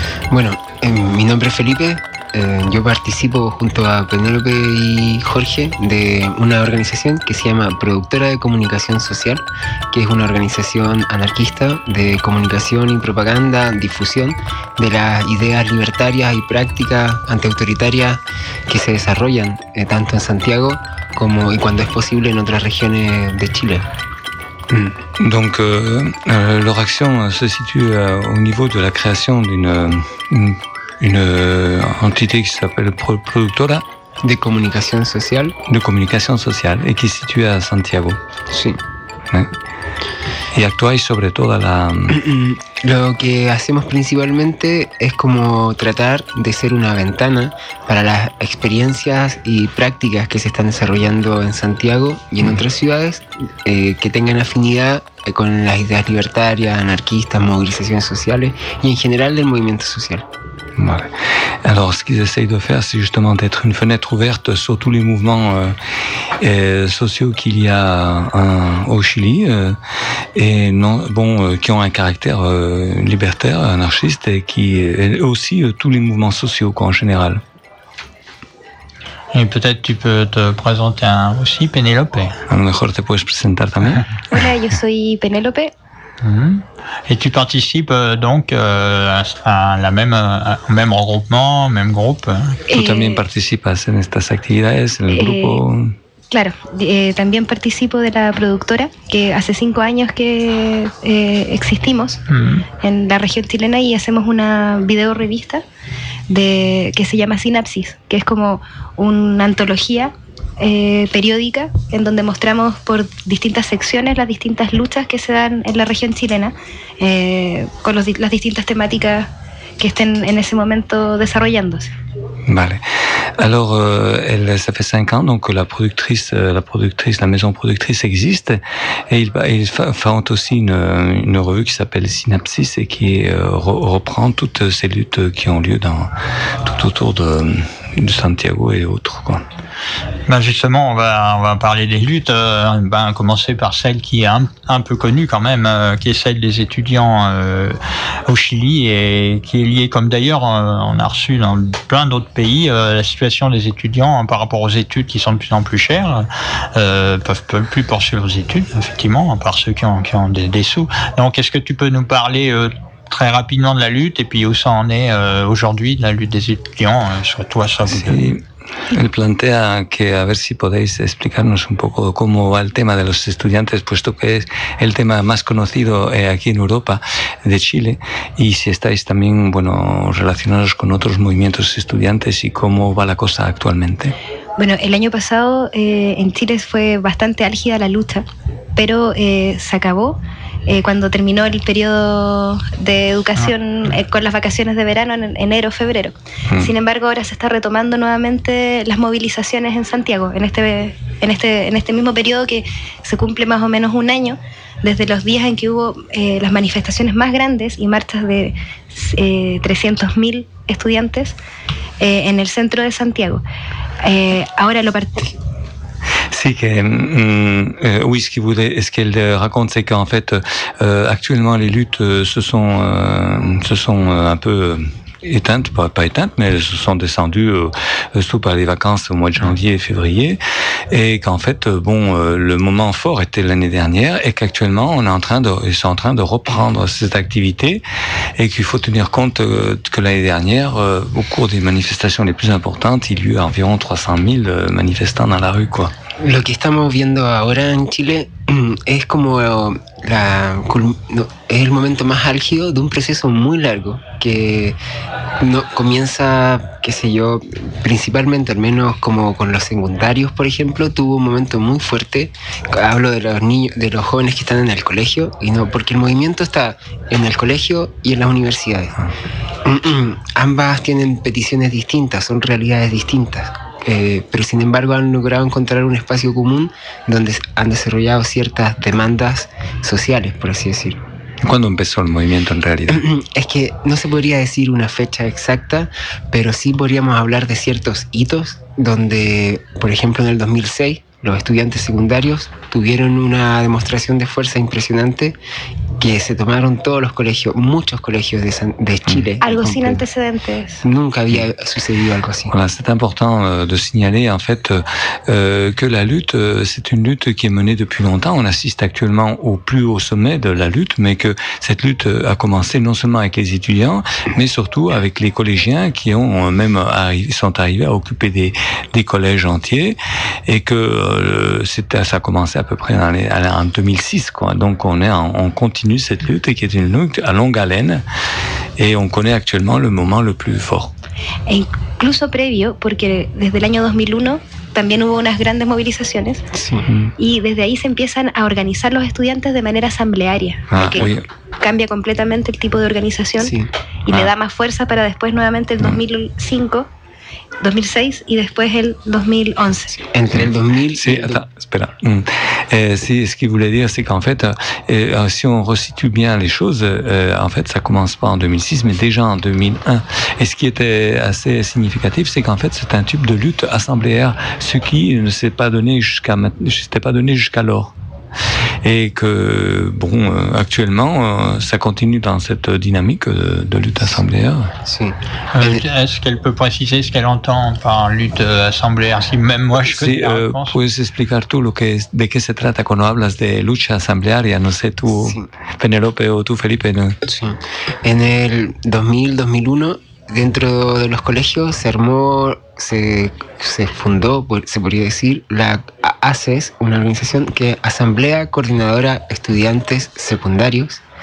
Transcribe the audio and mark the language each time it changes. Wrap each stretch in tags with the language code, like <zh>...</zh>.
<es>Bueno, mi nombre es Felipe, yo participo junto a Penélope y Jorge de una organización que se llama Productora de Comunicación Social, que es una organización anarquista de comunicación y propaganda, difusión de las ideas libertarias y prácticas antiautoritarias que se desarrollan tanto en Santiago como, y cuando es posible, en otras regiones de Chile.</es> <fr>Donc, leur action se situe au niveau de la création d'une une entité qui s'appelle Productora</fr> <es>de Comunicación Social.</es> <fr>De Comunicación Social, et qui se situe à Santiago.</fr> <es>Sí. Et actuais sobre toda la... Lo que hacemos principalmente es como tratar de ser una ventana para las experiencias y prácticas que se están desarrollando en Santiago y en otras ciudades que tengan afinidad con las ideas libertarias, anarquistas, movilizaciones sociales y en general del movimiento social. Vale.</es> <fr>Alors, ce qu'ils essayent de faire, c'est justement d'être une fenêtre ouverte sur tous les mouvements sociaux qu'il y a au Chili, et non, bon, qui ont un caractère libertaire, anarchiste, et qui et aussi tous les mouvements sociaux quoi, en général. Et peut-être tu peux te présenter aussi, Penélope.</fr> <es>A lo mejor te puedes presentar también. Hola, yo soy Penélope.</es> <fr>Et tu participes donc à la même au même regroupement, au même groupe.</fr> <es>Tu también participas en estas actividades en el grupo. Claro, también participo de la productora que hace 5 años que existimos en la región chilena y hacemos una video revista de que se llama Sinapsis, que es como una antología periódica en donde mostramos por distintas secciones las distintas luchas que se dan en la región chilena con las distintas temáticas que estén en ese momento desarrollándose. Vale.</es> <fr>Alors, ça fait 5 ans donc la productrice, la maison productrice existe et ils font aussi une revue qui s'appelle Synapsis et qui reprend toutes ces luttes qui ont lieu dans tout autour de Santiago et autres quoi. Ben justement, on va parler des luttes. Ben commencer par celle qui est un peu connue quand même, qui est celle des étudiants au Chili et qui est liée, comme d'ailleurs on a reçu dans plein d'autres pays, la situation des étudiants par rapport aux études qui sont de plus en plus chères, peuvent plus poursuivre leurs études effectivement, à part ceux qui ont des sous. Donc, est-ce que tu peux nous parler très rapidement de la lutte et puis où ça en est aujourd'hui de la lutte des étudiants, sur toi, sur vous deux.</fr> <es>Él plantea que a ver si podéis explicarnos un poco cómo va el tema de los estudiantes, puesto que es el tema más conocido aquí en Europa, de Chile, y si estáis también, bueno, relacionados con otros movimientos estudiantes y cómo va la cosa actualmente. Bueno, el año pasado en Chile fue bastante álgida la lucha, pero se acabó cuando terminó el periodo de educación con las vacaciones de verano en enero, febrero. Sin embargo, ahora se está retomando nuevamente las movilizaciones en Santiago, en este mismo periodo que se cumple más o menos un año desde los días en que hubo las manifestaciones más grandes y marchas de 300.000 estudiantes en el centro de Santiago. Ahora lo partimos.</es> <fr>C'est que, oui, ce qu'il voulait, ce qu'elle raconte, c'est qu'en fait, actuellement, les luttes se sont un peu éteintes, pas éteintes, mais elles se sont descendues, surtout par les vacances au mois de janvier et février, et qu'en fait, bon, le moment fort était l'année dernière, et qu'actuellement, ils sont en train de reprendre cette activité, et qu'il faut tenir compte que l'année dernière, au cours des manifestations les plus importantes, il y eut environ 300 000 manifestants dans la rue, quoi.</fr> <es>Lo que estamos viendo ahora en Chile es como es el momento más álgido de un proceso muy largo que no, comienza, qué sé yo, principalmente al menos como con los secundarios, por ejemplo, tuvo un momento muy fuerte. Hablo de los niños, de los jóvenes que están en el colegio, y no, porque el movimiento está en el colegio y en las universidades. Ambas tienen peticiones distintas, son realidades distintas. Pero sin embargo han logrado encontrar un espacio común donde han desarrollado ciertas demandas sociales, por así decirlo. ¿Cuándo empezó el movimiento en realidad? Es que no se podría decir una fecha exacta, pero sí podríamos hablar de ciertos hitos donde, por ejemplo, en el 2006, los estudiantes secundarios tuvieron una demostración de fuerza impresionante que se tomaron todos los colegios, muchos colegios de Chile. Algo sin antecedentes. Nunca había sucedido algo así.</es> <fr>Voilà, c'est important de signaler en fait que la lutte, c'est une lutte qui est menée depuis longtemps. On assiste actuellement au plus haut sommet de la lutte, mais que cette lutte a commencé non seulement avec les étudiants, mais surtout avec les collégiens qui ont même sont arrivés à occuper des collèges entiers, et que ça a commencé à peu près en 2006, quoi. Donc on continue cette lutte qui est une lutte à longue haleine et on connaît actuellement le moment le plus fort.</fr> <es>E incluso previo, porque desde el año 2001 también hubo unas grandes movilizaciones, sí. Y desde ahí se empiezan a organizar los estudiantes de manera asamblearia,</es> <fr>que oui.</fr> <es>Cambia completamente el tipo de organización, sí. Y le da más fuerza para después nuevamente el 2005, 2006 y después el 2011. Sí. Entre el 2000... Sí, espera.</es> <fr>Si, ce qu'il voulait dire, c'est qu'en fait, si on resitue bien les choses, en fait, ça commence pas en 2006, mais déjà en 2001. Et ce qui était assez significatif, c'est qu'en fait, c'est un type de lutte assembléaire, ce qui ne s'est pas donné jusqu'alors. Et que, bon, actuellement, ça continue dans cette dynamique de lutte assembléaire.</fr> <es>Si.</es> <fr>Est-ce qu'elle peut préciser ce qu'elle entend par lutte assembléaire? Si même moi, je connais la réponse.</fr> <es>Puedes explicar tú de qué se trata cuando hablas de lucha asamblearia, no sé, tú, si. Penélope o tú, Felipe, ¿no? Si. En el 2000-2001, dentro de los colegios se armó, se fundó, se podría decir, la ACES, una organización que Asamblea Coordinadora Estudiantes Secundarios,</es>